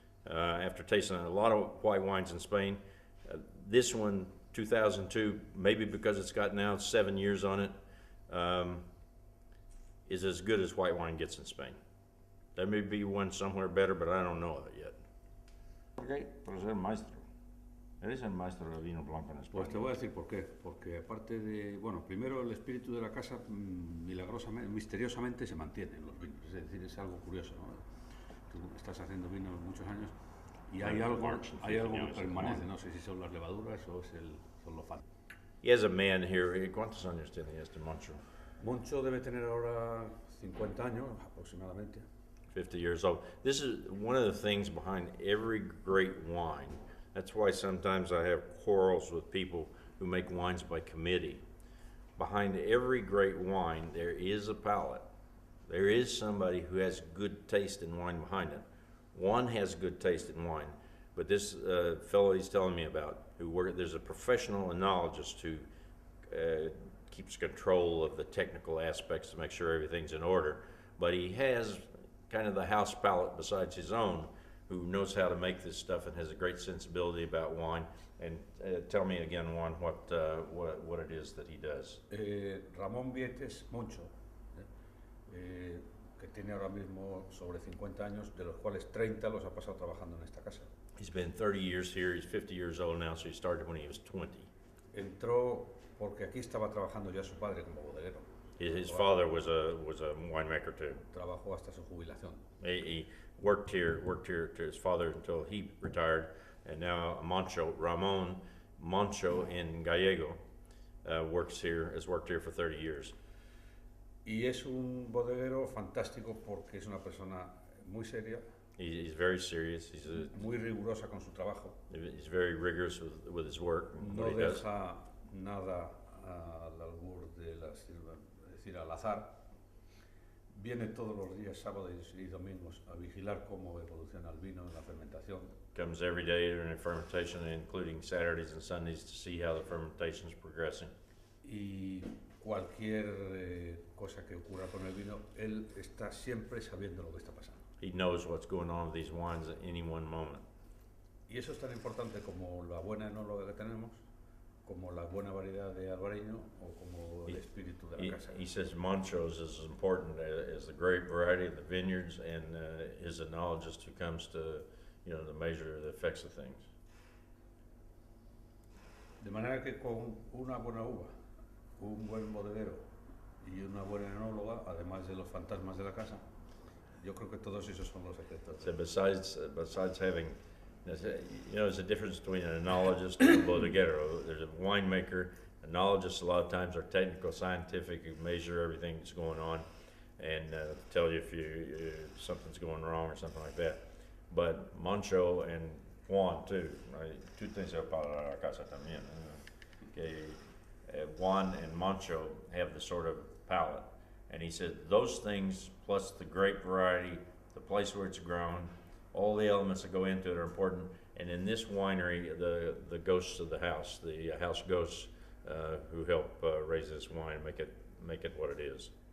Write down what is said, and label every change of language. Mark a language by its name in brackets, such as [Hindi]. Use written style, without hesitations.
[English] After tasting a lot of white wines in Spain, this one, 2002, maybe because it's got now 7 years on it, is as good as white wine gets in Spain. There may be one somewhere better, but I don't know of it yet. [Spanish] Okay, pero es el maestro. Eres el maestro del vino blanco en España. Pues te voy a decir por qué. Porque aparte de, bueno, primero el espíritu de la casa milagrosamente, misteriosamente se mantiene en los vinos. Es decir, es algo curioso, ¿no? Tú estás haciendo vino muchos años y hay algo que permanece. No sé si son las levaduras o son los fatos. [English] He has a man here. [Spanish] ¿Cuántos años tiene este Moncho? Moncho debe tener ahora 50 años aproximadamente. [English] 50 years old. This is one of the things behind every great wine. That's why sometimes I have quarrels with people who make wines by committee. Behind every great wine, there is a palate. There is somebody who has good taste in wine behind it. One has good taste in wine, but this fellow he's telling me about, there's a professional enologist who keeps control of the technical aspects to make sure everything's in order, but he has kind of the house palate besides his own, who knows how to make this stuff and has a great sensibility about wine. And tell me again, Juan, what it is that he does. [Spanish] Ramón Vietes Moncho, que tiene ahora mismo sobre 50 años, de los cuales 30 los ha pasado trabajando en esta casa. [English] He's been 30 years here. He's 50 years old now, so he started when he was 20. [Spanish] Entró porque aquí estaba trabajando ya su padre como bodeguero. [English] His father was a winemaker too. [Spanish] Trabajó hasta su jubilación. [English] He worked here to his father until he retired, and now Ramon Moncho in Gallego, has worked here for 30 years. [Spanish] Y es un bodeguero fantástico porque es una persona muy seria. [English] He's very serious. [Spanish] Muy rigurosa con su trabajo. [English] He's very rigorous with his work. [Spanish] No deja nada al albur de es decir, al azar. Viene todos los días, sábados y domingos, a vigilar cómo evoluciona el vino en la fermentación. [English] Comes every day during the fermentation, including Saturdays and Sundays, to see how the fermentation is progressing. [Spanish] Y cualquier cosa que ocurra con el vino, él está siempre sabiendo lo que está pasando. [English] He knows what's going on with these wines at any one moment. [Spanish] Y eso es tan importante como la buena enóloga que tenemos, como la buena variedad de albareño o como el espíritu de la casa. [English] He says Monchos is as important as the grape variety of the vineyards and his enologist who comes to, to measure the effects of things. [Spanish] De manera que con una buena uva, un buen bodeguero y una buena enóloga, además de los fantasmas de la casa, yo creo que todos esos son los secretos. [English] So besides having, there's a difference between an enologist and a bodeguero. There's a winemaker. Enologists a lot of times are technical, scientific, who measure everything that's going on and tell you if something's going wrong or something like that. But Moncho and Juan too, right? [Spanish] Tú tienes para la casa también. [English] Okay. Juan and Moncho have the sort of palate. And he said those things plus the grape variety the place where it's grown, all the elements that go into it are important. And in this winery, the ghosts of the house, the house ghosts who help raise this wine, make it what it is.